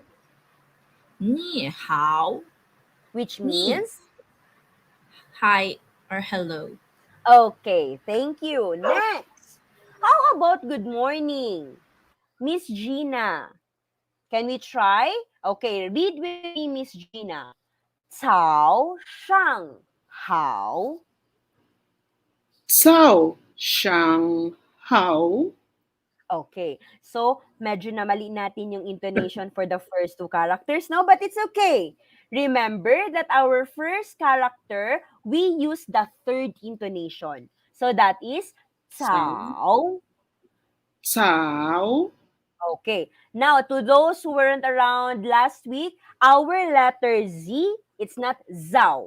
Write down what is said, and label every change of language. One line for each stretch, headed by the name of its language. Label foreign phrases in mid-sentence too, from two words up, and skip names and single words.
Chinese: 你好
English: which
Chinese: 你
English: means, hi or hello. okay, thank you. Next, how about good morning? Miss Gina, can we try? Okay, read with me, Miss Gina.
Chinese: 早上好. 早上好，
English: Okay. So,
Filipino: medyo namali natin yung
English: intonation for the first two characters, no? But it's okay. Remember that our first character, we use the third intonation. So, that is
Chinese: 早早. 早
English: Okay. Now, to those who weren't around last week, our letter Z, it's not zao.